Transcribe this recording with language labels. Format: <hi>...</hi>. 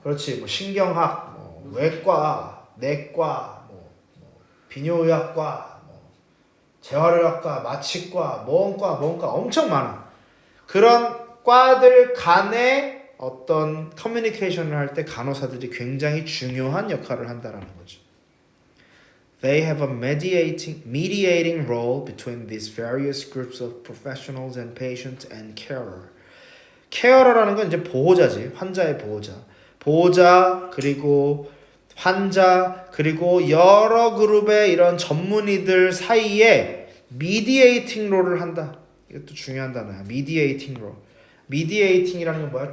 <ko>그렇지, 신경학, 외과, 내과, 비뇨의학과, 뭐 재활의학과, 마취과, 뭔과 엄청 많아. 그런 과들 간의 어떤 커뮤니케이션을 할 때 간호사들이 굉장히 중요한 역할을 한다라는 거죠.</ko> <en>They have a mediating role between these various groups of professionals and patients and carer.</en> <ko>care라는 건 이제 보호자지. 환자의 보호자. 보호자 그리고 환자 그리고 여러 그룹의 이런 전문의들 사이에 mediating 롤을 한다. 이것도 중요한 단어야. mediating 롤. mediating이라는 건 뭐야?</ko>